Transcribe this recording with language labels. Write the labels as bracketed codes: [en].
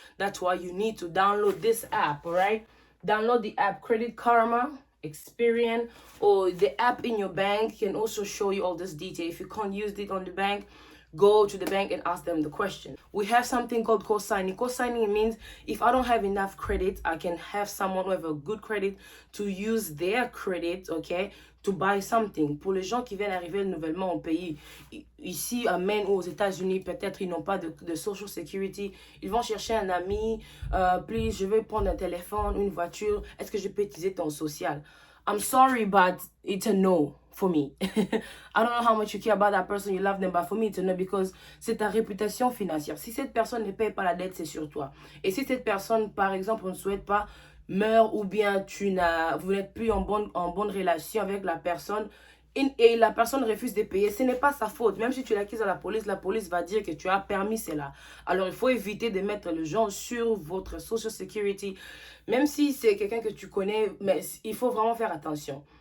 [en] That's why you need to download this app. All right, download the app Credit Karma, Experian, or the app in your bank can also show you all this detail. If you can't use it on the bank, go to the bank and ask them the question. We have something called co-signing. Co-signing means if I don't have enough credit, I can have someone who have a good credit to use their credit, okay, to buy something. [fr] Pour les gens qui viennent arriver nouvellement au pays, ici à Maine ou aux États-Unis, peut-être ils n'ont pas de social security, ils vont chercher un ami, please, je vais prendre un téléphone, une voiture, est-ce que je peux utiliser ton social? [en] I'm sorry, but it's a no for me. I don't know how much you care about that person, you love them, but for me it's a no because [fr] c'est ta réputation financière. Si cette personne ne paye pas la dette, c'est sur toi. Et si cette personne, par exemple, on ne souhaite pas, meurt ou bien vous n'êtes plus en bonne relation avec la personne et la personne refuse de payer, ce n'est pas sa faute. Même si tu l'accuses à la police va dire que tu as permis cela. Alors il faut éviter de mettre les gens sur votre social security, même si c'est quelqu'un que tu connais, mais il faut vraiment faire attention.